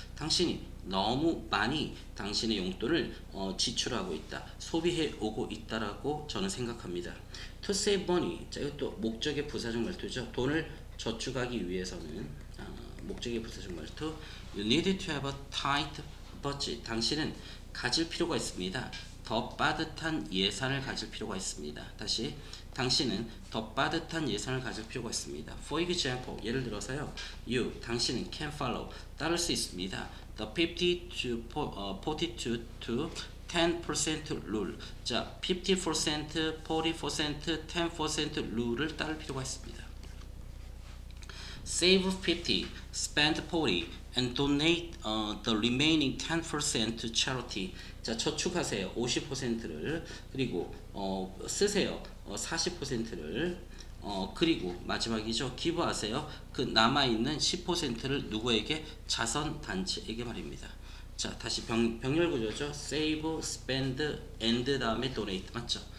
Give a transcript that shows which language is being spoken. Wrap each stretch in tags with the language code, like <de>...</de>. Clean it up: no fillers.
<ko>당신이 너무 많이 당신의 용돈을 지출하고 있다, 소비해 오고 있다라고 저는 생각합니다.</ko> <en>To save money.</en> <ko>자, 이것도 목적의 부사적 말투죠. 돈을 저축하기 위해서는 목적의 부사적 말투.</ko> <en>You need to have a tight budget.</en> <ko>당신은 가질 필요가 있습니다. 더 빠듯한 예산을 가질 필요가 있습니다. 다시, 당신은 더 빠듯한 예산을 가질 필요가 있습니다.</ko> <en>For example,</en> <ko>예를 들어서요.</ko> <en>You,</en> <ko>당신은</ko> <en>can follow,</en> <ko>따를 수 있습니다.</ko> <en>The 50 to 42 to 10% rule.</en> <ko>자, 50%, 40%, 10% 룰을 따를 필요가 있습니다.</ko> <en>save 50, spend 40, and donate the remaining 10% to charity.</en> <ko>자, 저축하세요. 50%를 그리고 쓰세요. 40%를 그리고 마지막이죠. 기부하세요. 그 남아있는 10%를 누구에게? 자선단체에게 말입니다. 자, 다시 병렬 구조죠.</ko> <en>save, spend, and</en> <ko>다음에</ko> <en>donate</en> <ko>맞죠?</ko>